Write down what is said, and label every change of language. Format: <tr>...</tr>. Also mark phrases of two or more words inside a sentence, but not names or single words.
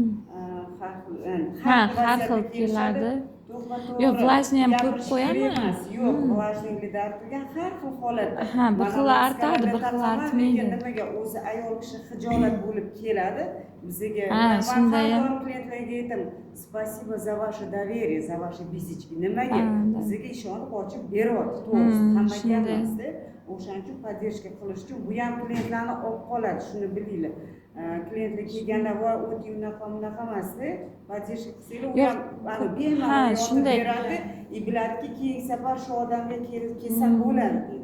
<uz>Har xil keladi. Yo'q, vlajni ham ko'p qo'yami? Yo'q, vlajnikda artgan har xil holatda. Ha, bir xil artadi, bir xil artmaydi. Nimaga o'zi ayol kishi hijolat bo'lib keladi bizga. Shunday ham klientlarga aytaman,</uz> <ru>"Спасибо за ваше доверие, за ваши бисички".</ru> <uz>Nimaga? Bizga ishonib ochib beryapti, to'g'risi. Hammaga emasda. O'shaning uchun podдержка qilish uchun bu ham klientlarni olib qoladi, shuni bilinglar. Klientlar kelganda va o'ti unaqa emasda, podдержка qilsanglar, u ham ana bemalol shunday beradi, biladiki keyingi safar shu odamga kelsam bo'ladi deydi.</uz>